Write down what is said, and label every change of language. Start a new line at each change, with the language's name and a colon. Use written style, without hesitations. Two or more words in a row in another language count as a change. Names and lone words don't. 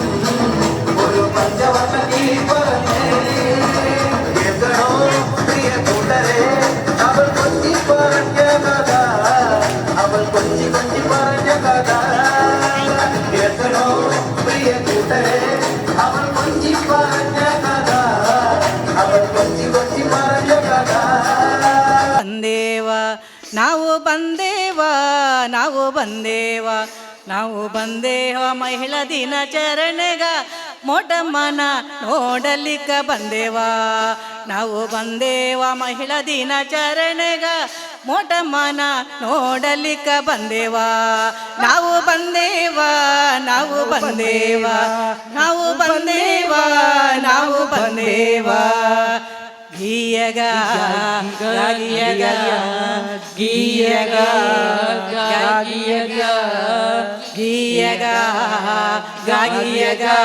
Malayalam: ഒരു പഞ്ചവർണ്ണ കിളി പറഞ്ഞേ കേൾക്കണോ പ്രിയ കൂട്ടരെ അവൾ കൊഞ്ചി പറഞ്ഞ കഥ അവൾ കൊഞ്ചി കൊഞ്ചി പറഞ്ഞ കഥ കേൾക്കണോ പ്രിയ കൂട്ടരെ അവൾ കൊഞ്ചി പറഞ്ഞ കഥ അവൾ കൊഞ്ചി കൊഞ്ചി പറഞ്ഞ കഥ
Kannada: ಬಂದೇವ ನಾವು ಬಂದೇವ ನಾವು ಬಂದೇವ ನಾವು ಬಂದೇವ ಮಹಿಳಾ ದಿನಾಚರಣೆಗ ಮೋಟಮ್ಮನ ನೋಡಲಿಕ್ಕ ಬಂದೇವ ನಾವು ಬಂದೇವ ಮಹಿಳಾ ದಿನಾಚರಣೆಗ ಮೋಟಮ್ಮನ ನೋಡಲಿಕ್ಕ ಬಂದೇವ ನಾವು ಬಂದೇವ ನಾವು ಬಂದೇವ ನಾವು ಬಂದೇವ ನಾವು ಬಂದೇವ ಗೀಯಗ ಗಾಗಿಯಗ ಗೀಯಗ ಗಾಗಿಯಗ ಗೀಯಗ ಗಾಗಿಯಗ